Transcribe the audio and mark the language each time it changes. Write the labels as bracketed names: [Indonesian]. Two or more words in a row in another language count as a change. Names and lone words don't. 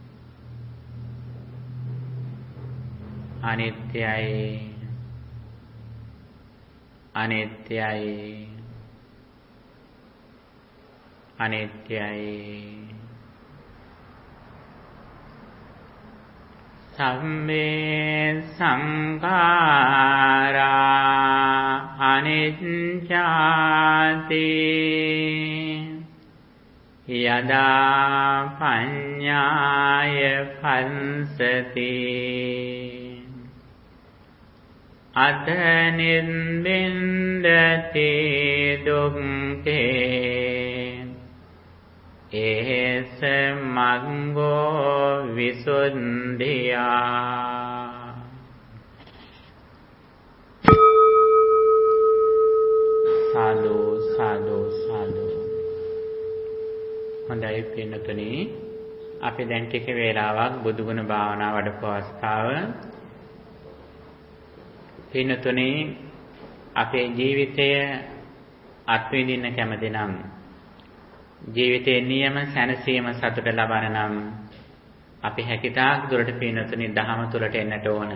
[Sinhala] අනිත්‍යයි, අනිත්‍යයි, අනිත්‍යයි. [Pali] සම්මේ සංඛාරා අනිච්ඡාති යදා පඤ්ඤාය පස්සති අත නිබ්බින්දති දුක්ඛේ ඒස මග්ගෝ විසුද්ධියා. [Sinhala] සාදු සාදු සාදු. හොඳයි පින්නතුනි, අපි දැන් ටික වේලාවක් බුදුගුණ භාවනා වඩපු අවස්ථාව. පින්නතුනි, අපේ ජීවිතය අත්විඳින්න කැමති නම්, ජීවිතයේ නියම සැනසීම සතුට ලබන නම් අපි හැකිතාක් දුරට පින්නතුනි දහම තුලට එන්නට ඕන.